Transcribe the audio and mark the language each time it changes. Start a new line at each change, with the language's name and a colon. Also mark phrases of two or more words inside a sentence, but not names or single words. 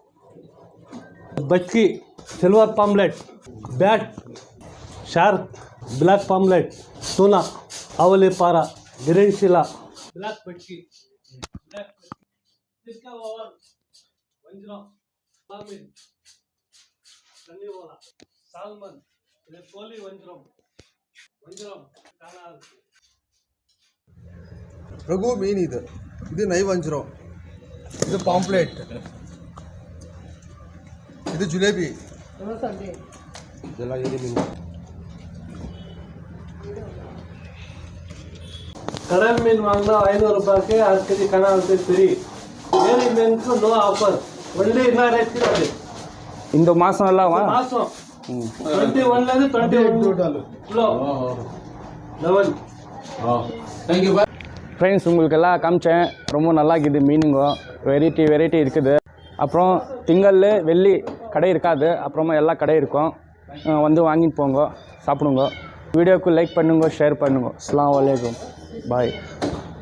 Tamil: பச்சி, சில்வர் பாம்லெட், பேட், ஷார்க், பிளாக் பாம்லெட், தூனா, அவலி பாரா, கிரீன் ஷிலா, பிளாக் பச்சி, சிஸ்கா ஓவர், வஞ்சரம், பாம்பின், கன்னிவோலா, சால்மன், இது கோலி வஞ்சரம், காணாது.
Kannada: ರಘು ಮೀನ್ ಇದು ನೈವಂಜರೋ, ಇದು ಪಾಂಪ್ಲೆಟ್, ಇದು ಜಿಲೇಬಿ, ಇದೆಲ್ಲ ಏರಿ ಮೀನು.
Tamil: கடல் மீன் வாங்கினா 500 ரூபாய்க்கு 6 கேஜி கனாவுக்கு ஃப்ரீ. ஏரி மீனுக்கு
English: no offer,
Tamil: ஒன்லி என்ன ரேட் அது இந்த மாதம் எல்லாம் மாதம் 21லேருந்து 21 கிலோ 11.
English: thank you.
Tamil: ஃப்ரெண்ட்ஸ் உங்களுக்கெல்லாம் காமிச்சேன். ரொம்ப நல்லா இருக்குது மீனுங்க, வெரைட்டி இருக்குது. அப்புறம் திங்கள் வெள்ளி கடை இருக்காது, அப்புறமா எல்லா கடை இருக்கும். வந்து வாங்கிட்டு போங்க, சாப்பிடுங்க. வீடியோக்கு லைக் பண்ணுங்க, ஷேர் பண்ணுங்க.
Arabic: السلام عليكم,
Tamil: பாய்.